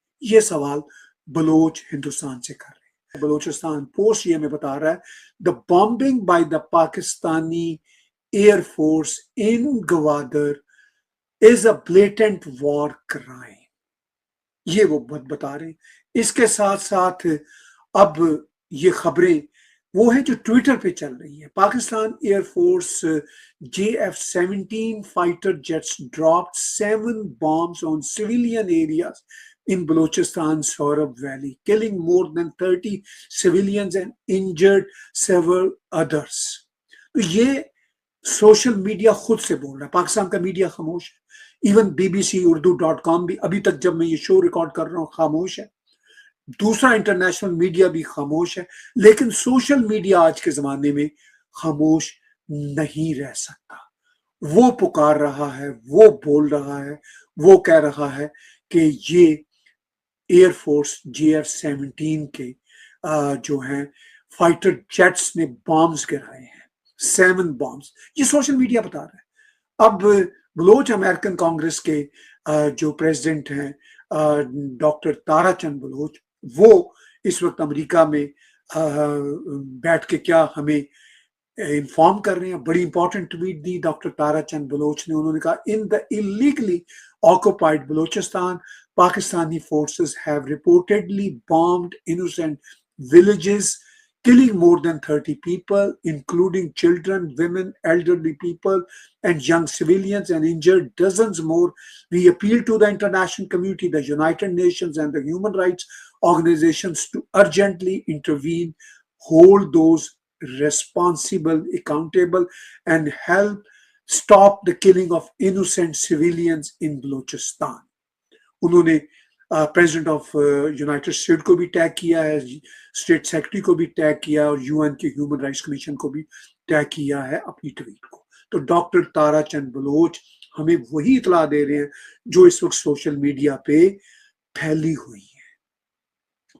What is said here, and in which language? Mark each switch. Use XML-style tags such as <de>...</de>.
<hi>ये सवाल बलोच हिंदुस्तान से कर रहे हैं। बलोचिस्तान पोस्ट ये हमें बता रहा है,</hi> <en>The bombing by the Pakistani air force in Gwadar is a blatant war crime.</en> <hi>ये वो बता रहे हैं। इसके साथ साथ अब ये खबरें वो है जो ट्विटर पे चल रही है।</hi> <en>Pakistan air force JF-17 fighter jets dropped 7 bombs on civilian areas in Balochistan Saurabh Valley, killing more than 30 civilians and injured several others.</en> <hi>तो ये सोशल मीडिया खुद से बोल रहा है, पाकिस्तान का मीडिया खामोश है। इवन BBC-Urdu.com भी अभी तक जब मैं ये शो रिकॉर्ड कर रहा हूँ खामोश है, दूसरा इंटरनेशनल मीडिया भी खामोश है। लेकिन सोशल मीडिया आज के जमाने में खामोश नहीं रह सकता। वो पुकार रहा है, वो बोल रहा है, वो कह रहा है कि ये एयरफोर्स JF-17 के जो हैं फाइटर जेट्स ने बॉम्ब्स गिराए हैं, 7 bombs। ये सोशल मीडिया बता रहा है। अब बलोच अमेरिकन कांग्रेस के जो प्रेसिडेंट हैं डॉक्टर ताराचंद बलोच, वो इस वक्त अमेरिका में बैठ के क्या हमें इन्फॉर्म कर रहे हैं। बड़ी इंपॉर्टेंट ट्वीट दी डॉक्टर ताराचंद बलोच ने। उन्होंने कहा,</hi> <en>In the illegally occupied Balochistan Pakistani forces have reportedly bombed innocent villages, killing more than 30 people, including children, women, elderly people, and young civilians, and injured dozens more. We appeal to the international community, the United Nations, and the human rights organizations to urgently intervene, hold those responsible accountable, and help stop the killing of innocent civilians in Balochistan.</en> <hi>उन्होंने president of United state को भी tag किया है, state secretary को भी tag किया और UN के ह्यूमन राइट्स कमीशन को भी टैग किया है अपनी ट्वीट को। तो डॉक्टर ताराचंद बलोच हमें वही इतला दे रहे हैं जो इस वक्त सोशल मीडिया पे फैली हुई है।</hi>